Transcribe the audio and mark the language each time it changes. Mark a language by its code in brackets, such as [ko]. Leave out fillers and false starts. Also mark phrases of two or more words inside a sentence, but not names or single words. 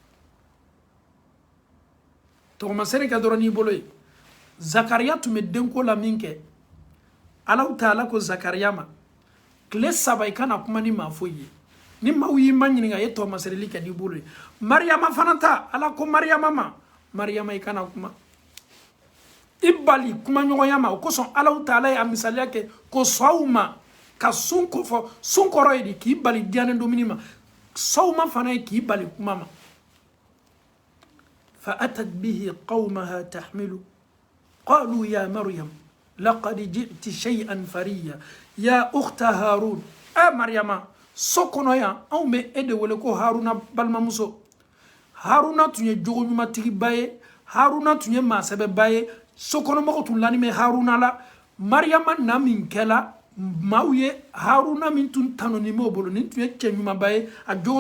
[bm] tɔgɔmasɛnɛ kɛ dɔrɔn n'i bolo ye Zakariya tun bɛ denko la min kɛ Allahu Ta'ala ko Zakariya ma tile 3 i kana kuma ni maa foyi ye ni maaw y'i ma ɲininka ye tɔgɔmasɛnɛli kɛ n'i bolo ye Maryama fana ta Ala ko Maryama ma Maryama i kana kuma i bali kuma ɲɔgɔnya ma o kosɔn Allahu Ta'ala ye a misaliya kɛ ko sɔw ma ka sun kofɔ sun kɔrɔ ye de k'i bali diyanen domini ma sɔw ma fana ye k'i bali kuma ma [ar] فأتت به قومها تحمله قالوا يا مريم لقد جئت شيئا فريا يا أخت هارون [bm] Maryama so kɔnɔ yan anw bɛ e de wele ko Haruna balimamuso Haruna tun ye jogo ɲumantigiba ye Haruna tun ye maasɛbɛba ye so kɔnɔmɔgɔw tun lanin bɛ Haruna la Maryama na min kɛla maaw ye Haruna min tun tanɔnin b'o bolo nin tun ye cɛ ɲumanba ye a jogo